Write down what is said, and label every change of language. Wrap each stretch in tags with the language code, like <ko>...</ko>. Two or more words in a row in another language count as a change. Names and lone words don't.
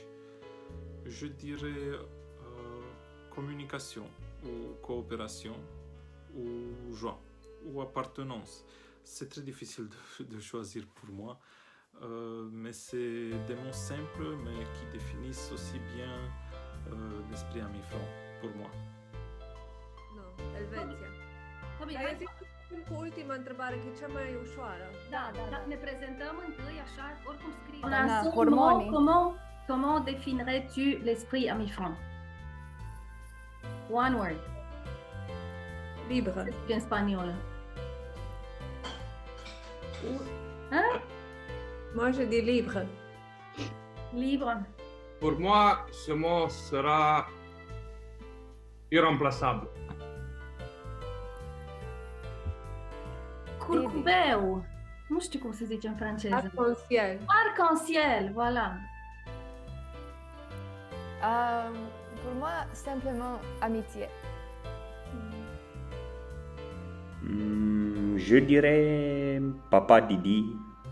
<fr>Je dirais communication ou coopération ou joie ou appartenance. C'est très difficile de choisir pour moi, mais c'est des mots simples mais qui définissent aussi bien l'esprit Amifran pour moi.</fr> <ro>Nu, Elveția. Hai să începem cu ultima întrebare, că e cea mai ușoară. Da. Ne prezentăm întâi, așa, oricum scrie.</ro> <fr>Comment définirais-tu l'esprit Amifran?</fr> <en>One word.</en> <fr>Libre. En espagnol. Hein? Moi, je dis libre. Libre. Pour moi, ce mot sera irremplaçable.</fr> <ro>Curcubeu. Nu știu cum se zice în franceză.</ro> <fr>Arc-en-ciel. Arc-en-ciel, voilà. Pour moi, simplement amitié. Je dirais Papa Didi.</fr>